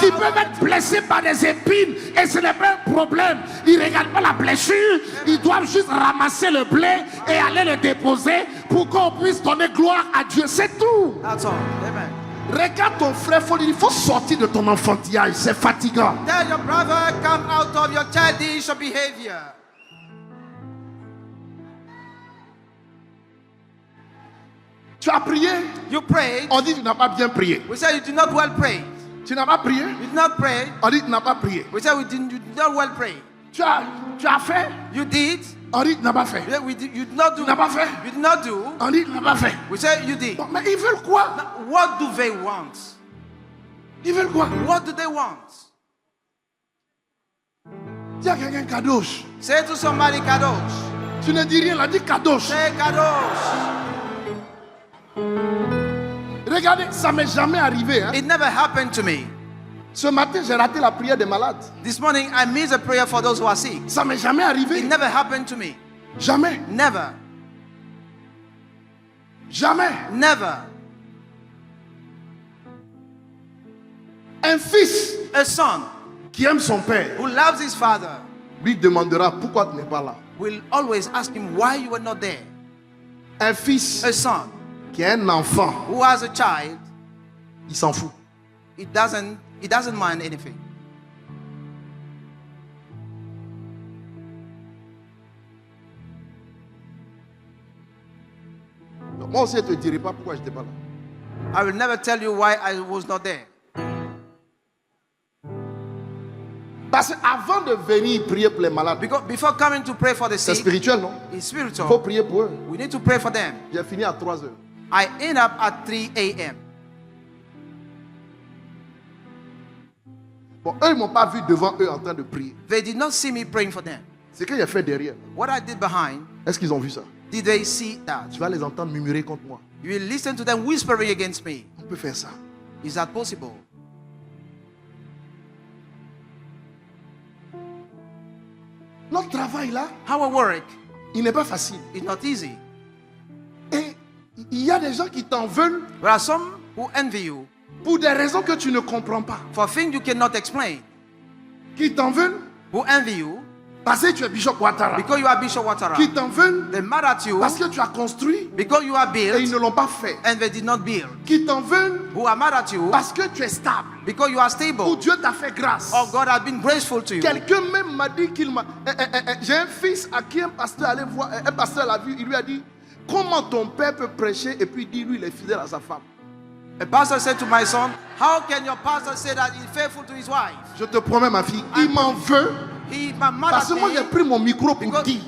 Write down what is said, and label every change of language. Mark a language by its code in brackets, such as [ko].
[fr] qui peuvent être blessés par des épines et ce n'est pas un problème. Ils ne regardent pas la blessure, ils doivent juste ramasser le blé et aller le déposer pour qu'on puisse donner gloire à Dieu. C'est tout. [en] That's all. Amen. [fr] Regarde ton frère, il faut sortir de ton enfantillage, c'est fatigant. [en] Tell your brother, come out of your childish behavior. [fr] Tu as prié, [en] You prayed. [fr] on dit que tu n'as pas bien prié. [en] We say you did not well pray. [fr] Tu n'as pas prié, [en] You did not pray. [fr] on dit que tu n'as pas prié. [en] We say you did not well pray. [fr] Tu as fait, [en] You did. [fr] on dit que tu n'as pas fait. [en] Yeah, you did not do. [fr] Tu n'as pas fait. [en] You did not do. [fr] On dit que tu n'as pas fait. [en] We say you did. [fr] Bon, mais ils veulent quoi? [en] Now, what do they want? [fr] Ils veulent quoi? [en] What do they want? [fr] Dis à quelqu'un kadosh. [en] Say to somebody, Kadosh. [fr] Tu ne dis rien, là, dis kadosh. [en] Say Kadosh. [fr] Regardez, ça m'est jamais arrivé. Hein. [en] It never happened to me. [fr] Ce matin, j'ai raté la prière des malades. [en] This morning, I missed a prayer for those who are sick. [fr] Ça m'est jamais arrivé. [en] It never happened to me. [fr] Jamais. [en] Never. [fr] Jamais. [en] Never. [fr] Un fils [en] A son [fr] qui aime son père [en] who loves his father [fr] lui demandera pourquoi tu n'es pas là. [en] will always ask him why you were not there. [fr] Un fils [en] A son [fr] qui est un enfant, [en] who has a child, [fr] il s'en fout. [en] he doesn't mind anything. [fr] Donc, moi aussi, je ne te dirai pas pourquoi je n'étais pas là. [en] I will never tell you why I was not there. [fr] Parce qu'avant de venir prier pour les malades, [en] Because before coming to pray for the [fr] c'est [en] sick, [fr] spirituel, non? [en] it's [fr] Il faut [en] spiritual. [fr] prier pour eux. [en] We need to pray for them. [fr] J'ai fini à 3 heures. [en] I end up at 3 a.m. [fr] Bon, eux, ils ne m'ont pas vu devant eux en train de prier. [en] They did not see me praying for them. [fr] C'est que j'ai fait derrière. [en] What I did behind, [fr] Est-ce qu'ils ont vu ça? [en] did they see that? [fr] Tu vas les entendre murmurer contre moi. [en] You will listen to them whispering against me. [fr] On peut faire ça. [en] Is that possible? [fr] Notre travail là, [en] Our work [fr] il n'est pas facile. [en] is not easy. [fr] Et il y a des gens qui t'en veulent [en] There are some who envy you [fr] pour des raisons que tu ne comprends pas. [en] for things you cannot explain. [fr] Qui t'en veulent [en] Who envy you [fr] parce que tu es Bishop Ouattara. [en] because you are Bishop Ouattara. [fr] Qui t'en veulent [en] They mad at you [fr] parce que tu as construit [en] because you are [fr] et ils [en] built [fr] ne l'ont pas fait. [en] and they did not build. [fr] Qui t'en veulent [en] Who are mad at you [fr] parce que tu es stable. [en] because you are [fr] Où [en] stable. [fr] Dieu t'a fait grâce. [en] Or God has been graceful to you. [fr] Quelqu'un même m'a dit qu'il m'a... j'ai un fils à qui un pasteur allait voir, un pasteur l'a vu, il lui a dit, comment ton père peut prêcher et puis dire lui il est fidèle à sa femme. [en] A pastor said to my son, how can your pastor say that he's faithful to his wife? [fr] Je te promets ma fille, il m'en veut [en] He mad [fr] parce [en] at [fr] que moi j'ai [en] me [fr] pris mon micro pour dire,